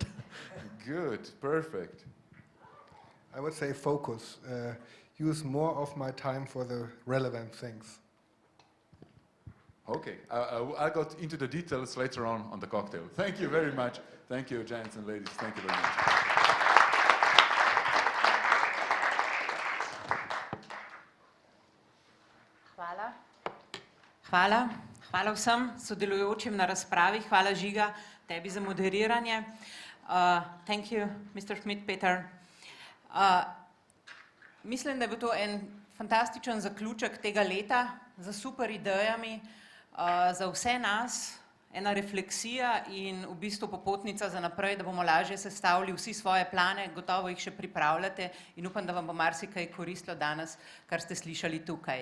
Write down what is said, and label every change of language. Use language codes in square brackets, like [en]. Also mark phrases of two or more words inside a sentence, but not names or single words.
[en] Good, perfect. I would say focus. Use more of my time for the relevant things. Okay, I'll go into the details later on the cocktail. Thank you very much. Thank you, gents and ladies. Thank you very much. [sl] Hvala. Hvala. Hvala vsem sodelujočim na razpravi. Hvala, Žiga, tebi za moderiranje. [en] Thank you, Mr. Schmidpeter. [sl] Mislim, da je bil to en fantastičen zaključek tega leta z super idejami, za vse nas, ena refleksija in v bistvu popotnica za naprej, da bomo lažje sestavili vsi svoje plane, gotovo jih še pripravljate in upam, da vam bo marsikaj koristilo danes, kar ste slišali tukaj.